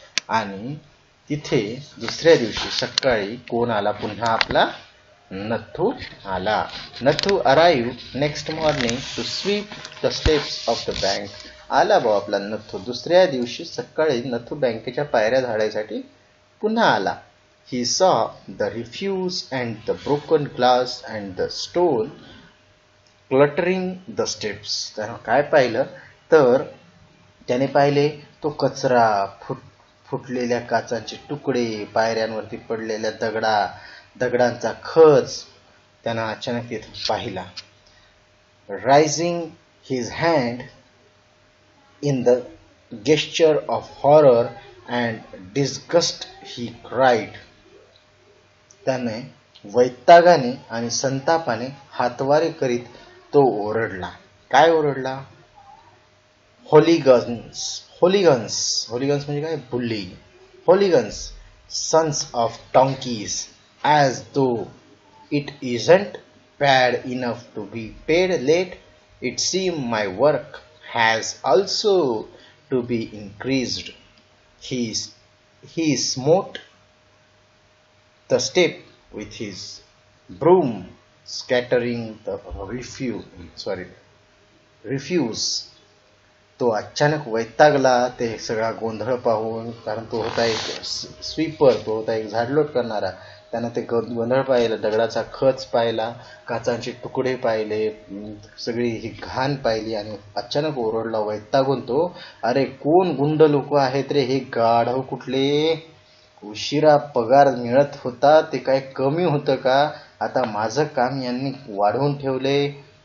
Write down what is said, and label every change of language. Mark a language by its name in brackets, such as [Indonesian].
[Marathi] आणि तिथे दुसऱ्या दिवशी सकाळी कोण आला, पुन्हा आपला नथू आला. [English] Nathu arrive next morning to sweep the steps of the bank. [Marathi] आला भाऊ आपला नथू. दुसऱ्या दिवशी सकाळी नथू बँकेच्या पायऱ्या झाडायसाठी पुन्हा आला. [English] He saw the refuse and the broken glass and the stone cluttering the steps. [Marathi] त्यानं काय पाहिलं तर त्याने पाहिले तो कचरा, फुटलेल्या काचांचे तुकडे, पायऱ्यांवरती पडलेल्या दगडांचा खच त्यानं अचानक तिथे पाहिला. [English] Raising his hand in the gesture of horror and disgust, he cried. [Marathi] त्याने वैतागाने आणि संतापाने हातवारे करीत तो ओरडला. काय ओरडला? होलिगन्स म्हणजे काय? बुल्ली. [English] Hooligans, sons of donkeys, as though it isn't bad enough to be paid late, it seems my work has also to be increased. He smote the step with his broom, scattering the refuse. [Marathi] तो अचानक वैतागला ते सगळा गोंधळ पाहून, कारण तो होता एक स्वीपर, तो होता एक झाडलोट करणारा. त्यानं ते गोंधळ पाहिलं, दगडाचा खच पाहिला, काचांचे तुकडे पाहिले, सगळी ही घाण पाहिली, आणि अचानक ओरडला वैतागून तो, अरे कोण गुंड लोक आहेत रे हे, गाढव कुठले, उशिरा पगार मिळत होता ते काय कमी होतं का, आता माझं काम यांनी वाढवून ठेवले.